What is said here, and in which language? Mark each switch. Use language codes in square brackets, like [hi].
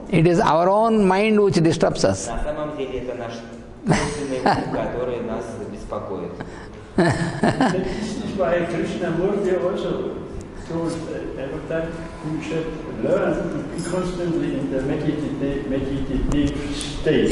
[en] It is our own mind which disturbs us. [ru] на самом деле это наш собственный ум, который нас беспокоит. [en] This is why Krishnamurti also told Avatar you should learn to be constantly in the meditative state.